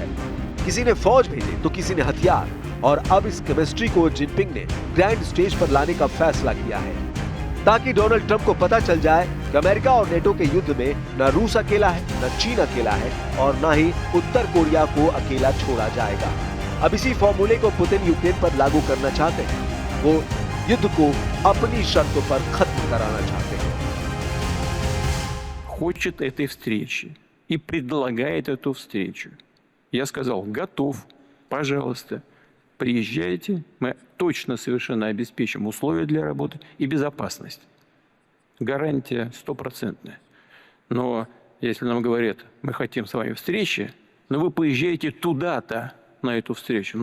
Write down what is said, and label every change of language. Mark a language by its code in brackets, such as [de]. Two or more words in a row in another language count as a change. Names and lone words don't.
[hi] किसी ने फौज भेजे तो किसी ने हथियार, और अब इस केमिस्ट्री को जिनपिंग ने [en] grand stage [hi] पर लाने का फैसला किया है, ताकि डोनाल्ड ट्रंप को पता चल जाए कि अमेरिका और नेटो के युद्ध में न रूस अकेला है, न चीन अकेला है और न ही उत्तर कोरिया को अकेला छोड़ा जाएगा। अब इसी फॉर्मूले को पुतिन यूक्रेन पर लागू करना चाहते हैं। वो युद्ध को अपनी शर्तों पर खत्म कराना चाहते हैं। [ru] Хочет этой встречи и предлагает эту встречу. Я сказал, готов, пожалуйста, приезжайте, мы точно совершенно обеспечим условия для работы и безопасность. Гарантия стопроцентная. Но если нам говорят, мы хотим с вами встречи, но вы поезжаете туда-то, на эту встречу.